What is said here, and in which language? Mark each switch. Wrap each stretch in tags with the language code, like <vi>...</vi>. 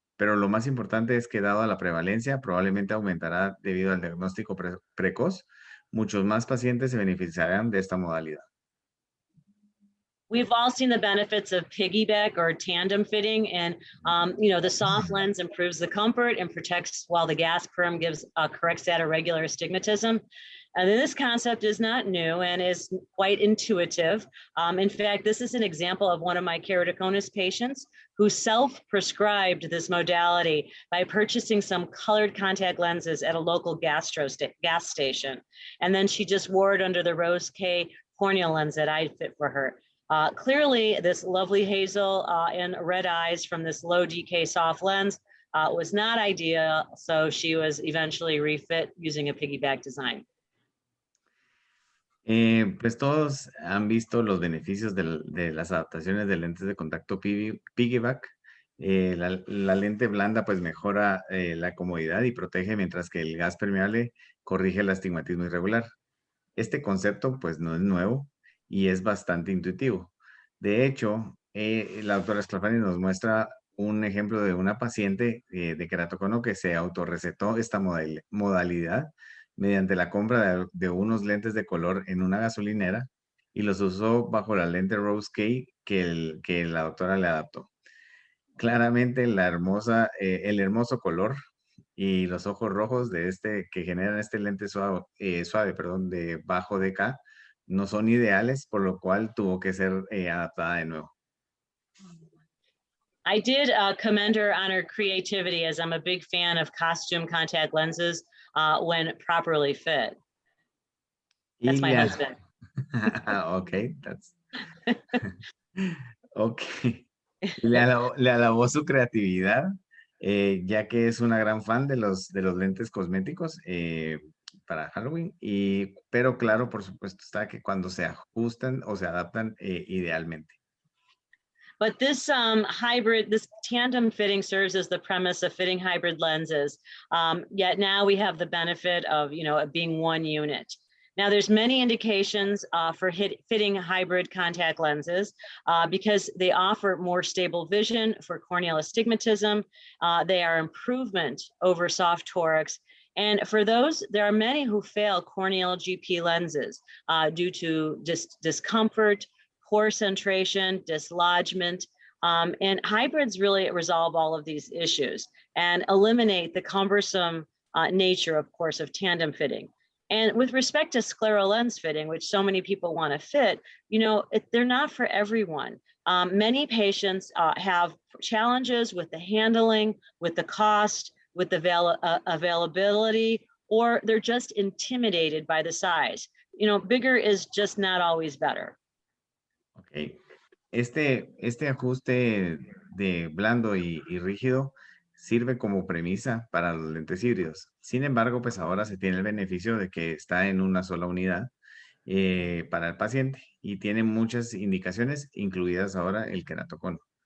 <es>Pero lo más importante es que dado a la prevalencia, probablemente aumentará debido al diagnóstico precoz. Muchos más pacientes se beneficiarán de esta modalidad.</es> <en>We've all seen the benefits of piggyback or tandem fitting, and the soft lens improves the comfort and protects while the gas perm corrects that irregular astigmatism. And this concept is not new and is quite intuitive. In fact, this is an example of one of my keratoconus patients who self-prescribed this modality by purchasing some colored contact lenses at a local gas station. And then she just wore it under the Rose K corneal lens that I fit for her. Clearly, this lovely hazel and red eyes from this low DK soft lens was not ideal, so she was eventually refit using a piggyback design.</en> <es>Pues todos han visto los beneficios de las adaptaciones de lentes de contacto piggyback. La lente blanda pues mejora la comodidad y protege, mientras que el gas permeable corrige el astigmatismo irregular. Este concepto pues no es nuevo y es bastante intuitivo. De hecho, la doctora Sclafani nos muestra un ejemplo de una paciente de queratocono que se autorrecetó esta modalidad mediante la compra de unos lentes de color en una gasolinera y los usó bajo la lente Rose K que la doctora le adaptó. Claramente el hermoso color y los ojos rojos que generan este lente suave, de bajo DK no son ideales, por lo cual tuvo que ser adaptada de nuevo.</es> <en>I did commend her on her creativity, as I'm a big fan of costume contact lenses when properly fit. That's my husband. Okay, that's okay.</en> <es>Le alabó su creatividad, ya que es una gran fan de los lentes cosméticos para Halloween, pero claro, por supuesto está que cuando se ajustan o se adaptan idealmente.</es> <en>But this this tandem fitting serves as the premise of fitting hybrid lenses. Yet now we have the benefit of, it being one unit. Now there's many indications for fitting hybrid contact lenses because they offer more stable vision for corneal astigmatism. They are improvement over soft torics. And for those, there are many who fail corneal GP lenses due to discomfort, poor centration, dislodgement, and hybrids really resolve all of these issues and eliminate the cumbersome nature, of course, of tandem fitting. And with respect to scleral lens fitting, which so many people want to fit, they're not for everyone. Many patients have challenges with the handling, with the cost, with the availability, or they're just intimidated by the size. Bigger is just not always better. Okay.</en> <es>Este ajuste de blando y rígido sirve como premisa para los lentes híbridos. Sin embargo, pues ahora se tiene el beneficio de que está en una sola unidad para el paciente y tiene muchas indicaciones, incluidas ahora el queratocono.</es>